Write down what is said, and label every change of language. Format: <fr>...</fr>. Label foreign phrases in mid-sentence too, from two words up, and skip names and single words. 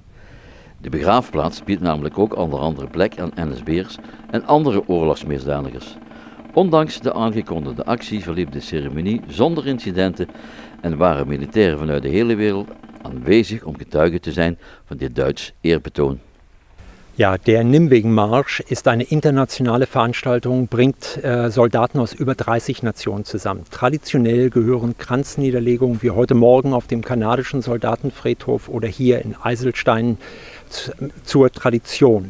<nl>De begraafplaats biedt namelijk ook onder andere plek aan NSB'ers en andere oorlogsmisdadigers. Ondanks de aangekondigde actie verliep de ceremonie zonder incidenten en waren militairen vanuit de hele wereld aanwezig om getuige te zijn van dit Duits eerbetoon.</nl> <de>Ja, der Nimwegen-Marsch ist eine internationale Veranstaltung, bringt Soldaten aus über 30 Nationen zusammen. Traditionell gehören Kranzniederlegungen wie heute Morgen auf dem kanadischen Soldatenfriedhof oder hier in Eiselstein zur Tradition.</de>